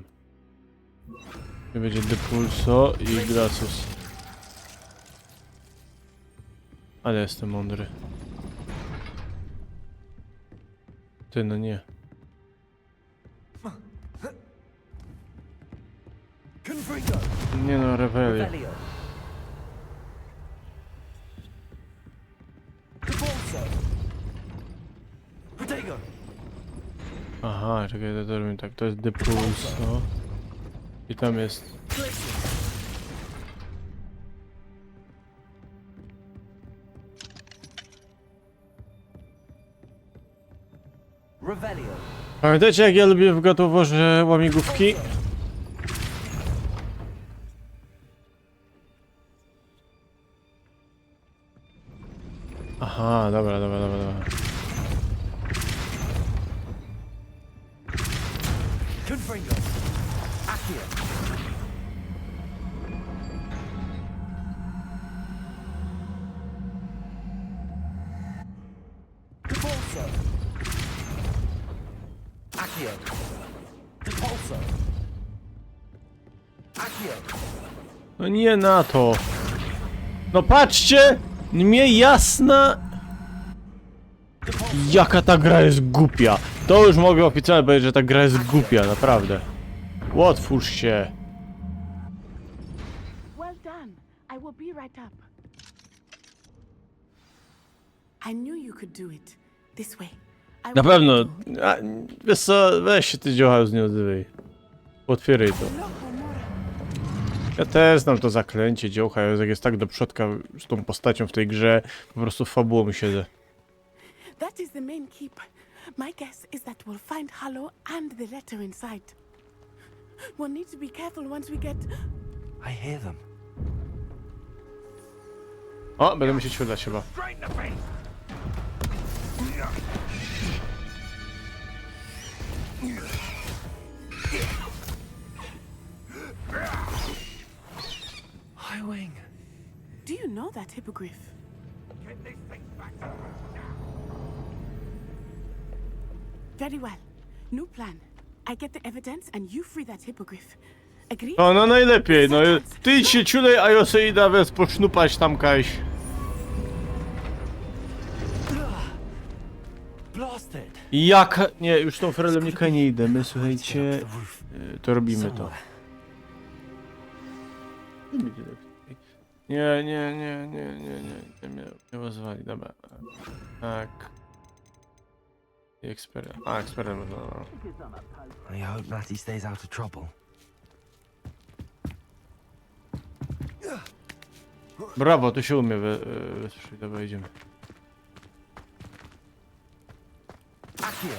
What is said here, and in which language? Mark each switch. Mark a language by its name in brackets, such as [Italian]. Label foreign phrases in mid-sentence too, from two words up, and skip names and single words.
[Polish] I będzie Depulso i Glacius. Ale jestem mądry. Ty, no nie. Confringo. Nie no, Revelia. Revelio. Depulso. Protego. Aha, czekaj, to robimy tak. To jest Depulso. I tam jest... Glitches. Revelio. Pamiętacie, jak ja lubię w God of Warze łamigłówki? Aha, dobra. Confringo. Accio. Depulso. Accio. Depulso. Accio. No nie na to. No patrzcie! Mnie jasna... Jaka ta gra jest głupia. To już mogę oficjalnie powiedzieć, że ta gra jest głupia, naprawdę. Otwórz się. [English] Well done. I will be right up. I knew you could do it. This way. I [Polish] Na [English] will [Polish] pewno. [English] do. [Polish] A, wiesz co, weź się ty dziocha z nie odzywaj. Otwieraj to. Ja też znam to zaklęcie dziołcha, jak jest tak do przodka z tą postacią w tej grze, po prostu fabułą siedzę. [English] That is the main keep. My guess is that we'll find Hollow and the letter inside. We'll need to be careful once we get... I hear them. O, będę musieć wydać chyba. Highwing. Do you know that hippogriff? Very well. New plan. I get the evidence and you free that hippogriff. Agree? [Polish] No najlepiej, no ty się ciulej, a ja sobie idę wez posznupać tam kaś. Blasted. Jaka... Nie, już tą Ferelem nie idę, my słuchajcie, to robimy to. Nie pozwali, dobra. Tak. I eksperyment, eksperyment, no. [English] I hope Natty stays out of trouble. [Polish] Brawo, tu się umie wesprzeć. Dobra, idziemy. Accio.